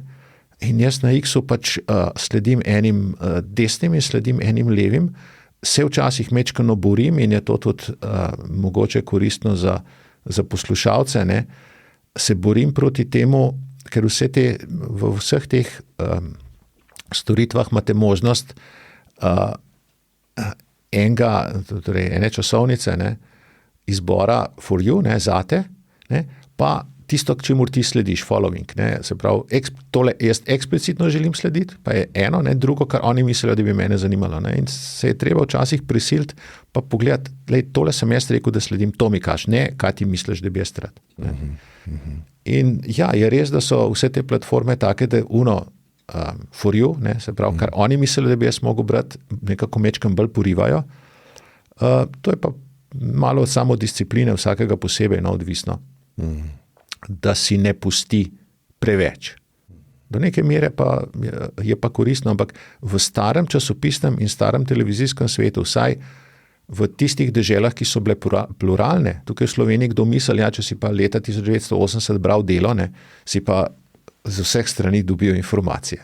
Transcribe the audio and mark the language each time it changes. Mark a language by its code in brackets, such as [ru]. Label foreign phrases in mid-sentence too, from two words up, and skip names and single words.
[sl] In jaz na X-u pač sledim enim desnim in sledim enim levim, se včasih mečkano borim in je to tudi mogoče koristno za poslušalce, ne. Se borim proti temu, ker v vseh teh storitvah imate možnost ene časovnice, ne, izbora [en] for you, [sl] ne, zate, ne, pa tisto, k čemur ti slediš, following. Ne, se pravi, tole jaz eksplicitno želim slediti, pa je eno, ne, drugo, kar oni mislijo, da bi mene zanimalo. Ne, in se je treba včasih prisiliti, pa pogledati, tole sem jaz rekel, da sledim, to mi kaž, ne, kaj ti misliš, da bi jaz rad. In ja, je res, da so vse te platforme take, da [en] for you, [sl] ne, se pravi, kar oni mislijo, da bi jaz mogel brati, nekako mečkam bolj porivajo. To je pa malo samodiscipline vsakega posebej, no, odvisno. Da si ne pusti preveč. Do neke mere pa je pa koristno, ampak v starem časopisnem in starem televizijskem svetu, vsaj v tistih deželah, ki so bile pluralne, tukaj v Sloveniji kdo misli, ja, če si pa leta 1980 bral Delo, ne, si pa z vseh strani dobil informacije.